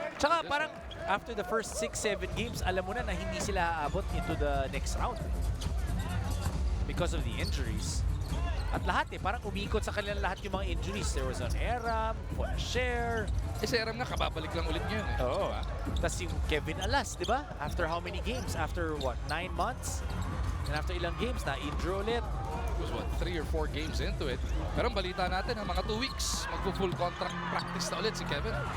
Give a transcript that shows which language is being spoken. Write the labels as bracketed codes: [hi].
[tl] Tsaka parang [en] after the first 6-7 games, [tl] alam mo na hindi sila aabot [en] into the next round. Because of the injuries. [tl] At lahat parang umikot sa kanila lahat yung mga injuries. [en] There was an Aram, Share. [tl] Si Aram nga, kababalik lang ulit niya. Oo. Tapos yung Kevin Alas, di ba? [en] After how many games? After what, 9 months? [tl] And after ilang games, na-injure ulit. [en] It was what, 3 or 4 games into it. [tl] Pero ang balita natin, ang mga 2 weeks, magpo-full contract practice na ulit si Kevin.